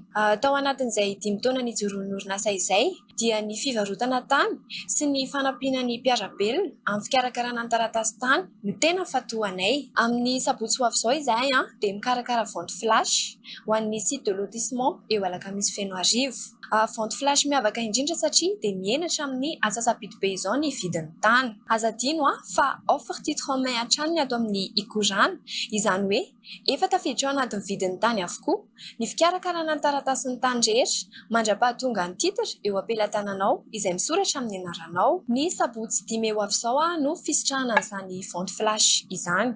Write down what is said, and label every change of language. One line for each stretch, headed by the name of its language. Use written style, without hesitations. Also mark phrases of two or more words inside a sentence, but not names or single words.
Malagasy: Tao anatin'izay dimy taona nijoroan'ny orinasa izay dia ny fivarotana tany sy ny fanampiana ny mpiarabelona amin'ny fikarakarana ny taratasy tany no tena fatoanay. Amin'ny sabotsy ho avy izao izahay dia mikarakara
French: vente flash
Malagasy: ho an'ny
French: site de lotissement
Malagasy: eo Alakamisy Fenoarivo.
French: Vente flash
Malagasy: miavaka indrindra satria dia mienatra amin'ny atsasapito be izao ny vidin'ny tany. Aza dino fa
French: offre titre en main
Malagasy: hatrany ato amin'ny ikorana izany hoe efa tafiditra ao anatin'ny vidin'ny tany avokoa ny fikarakarana ny taratasy ny tany rehetra mandra-pahatonga ny titra eo ampelantananao izay misoratra amin'ny anaranao. Ny sabotsy 5 no fisitrahana an'izany
French: vente flash
Malagasy: izany.